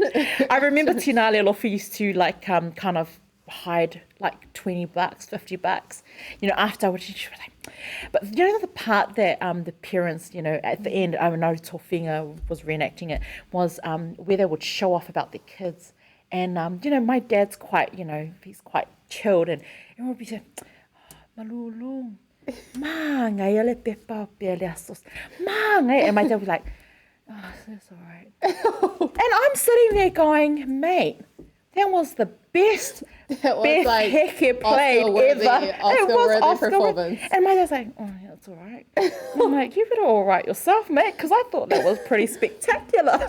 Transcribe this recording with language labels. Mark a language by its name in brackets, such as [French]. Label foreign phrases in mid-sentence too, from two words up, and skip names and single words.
[English] I remember Tina Lealofa used to, like, kind of hide, like, $20, $50. You know, after she was like... But you know the part that the parents, you know, at the end, I know Tofinga was reenacting it, was where they would show off about their kids. And, you know, my dad's quite, you know, he's quite chilled. And everyone would be saying, Malulu, ma, ngai ale pepa pele asos. Ma, ngai. And my dad was like, oh, that's all right. And I'm sitting there going, mate, that was the best like Heke played ever. Oscar-worthy performance. And my dad's like, oh, yeah, that's all right. I'm like, you better all right yourself, mate, because I thought that was pretty spectacular.